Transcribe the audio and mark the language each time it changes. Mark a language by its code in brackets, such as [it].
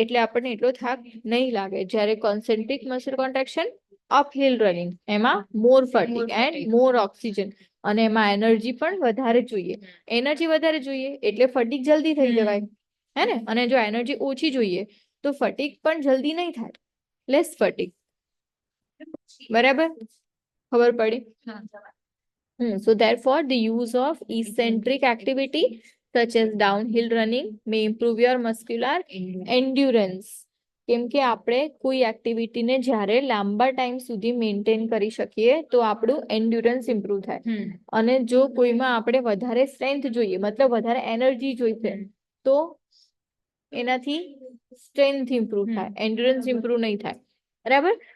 [gu] એટલે આપણને એટલો થાક નહીં લાગે. જ્યારે કોન્સેન્ટ્રિક મસલ કોન્ટ્રાક્શન અપહિલ રનિંગ, એમાં [en] more fatigue and more oxygen, [gu] અને એમાં એનર્જી પણ વધારે જોઈએ. એનર્જી વધારે જોઈએ એટલે ફટીગ જલ્દી થઈ જવાય, હે ને? અને જો એનર્જી ઓછી જોઈએ તો ફટીગ પણ જલ્દી નહીં થાય, [en] Less fatigue. [gu] બરાબર? ખબર પડી? [en] So therefore the use of eccentric activity such as downhill running may improve your muscular endurance. [gu] કેમ કે આપણે કોઈ એક્ટિવિટીને જ્યારે લાંબા ટાઈમ સુધી મેન્ટેન કરી શકીએ તો આપણું એન્ડ્યુરન્સ ઇમ્પ્રુવ થાય. અને જો કોઈમાં આપણે વધારે સ્ટ્રેન્થ જોઈએ, મતલબ વધારે એનર્જી જોઈશે, તો એનાથી સ્ટ્રેન્થ ઇમ્પ્રુવ થાય, એન્ડ્યુરન્સ ઇમ્પ્રુવ નહીં થાય. બરાબર?